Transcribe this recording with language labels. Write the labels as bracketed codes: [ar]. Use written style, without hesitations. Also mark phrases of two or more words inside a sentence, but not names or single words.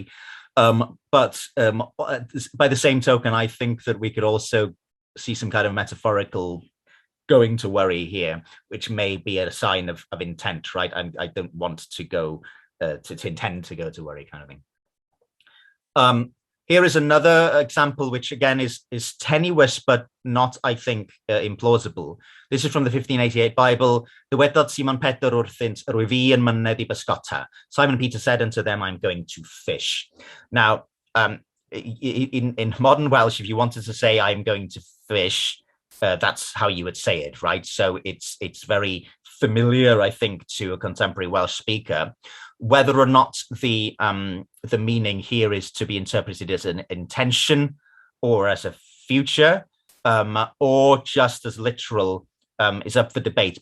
[en] But by the same token, I think that we could also see some kind of metaphorical going to worry here, which may be a sign of intent, right? I don't want to go to intend to go to worry, kind of thing. Here is another example, which again is tenuous, but not, I think, implausible. This is from the 1588 Bible. [cy] Dywedodd Simon Peter wrthynt, rwy fi yn myned I bysgota. [en] Simon Peter said unto them, I'm going to fish. Now, in modern Welsh, if you wanted to say I'm going to fish, that's how you would say it, right? So it's very familiar, I think, to a contemporary Welsh speaker. Whether or not the meaning here is to be interpreted as an intention or as a future, or just as literal, is up for debate.